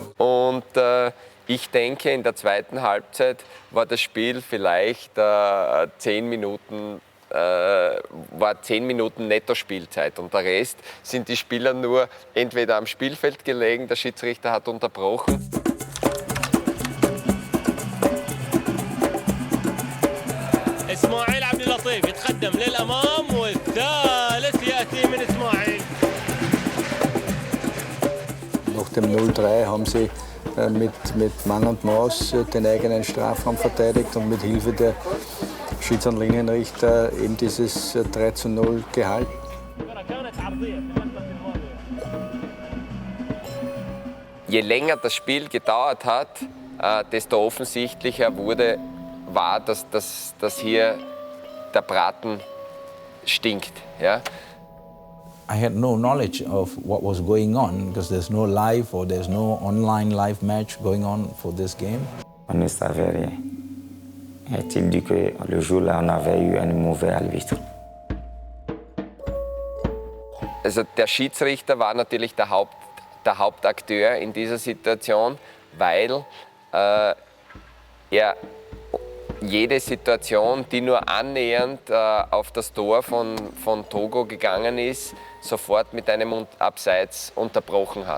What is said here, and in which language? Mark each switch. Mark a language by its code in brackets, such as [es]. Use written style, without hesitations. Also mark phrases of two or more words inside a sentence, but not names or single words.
[de] Und ich denke, in der zweiten Halbzeit war das Spiel vielleicht 10 Minuten Netto-Spielzeit und der Rest sind die Spieler nur entweder am Spielfeld gelegen, der Schiedsrichter hat unterbrochen. [ar] إسماعيل عبد اللطيف يتقدم للأمام والثالث يأتي من إسماعيل. [de] Nach dem 0-3 haben sie mit Mann und Maus den eigenen Strafraum verteidigt und mit Hilfe der Schiedsrichter und Linienrichter eben dieses 3:0 gehalten. Je länger das Spiel gedauert hat, desto offensichtlicher war, dass hier der Braten stinkt. Ja? [en] I had no knowledge of what was going on because there's no live or there's no online live match going on for this game. [fr] On ne savait rien. A-t-il dit que le jour-là, on avait eu un mauvais arbitre? [de] Also der Schiedsrichter war natürlich der Hauptakteur in dieser Situation, weil er jede Situation, die nur annähernd auf das Tor von Togo gegangen ist, sofort mit einem Abseits unterbrochen hat.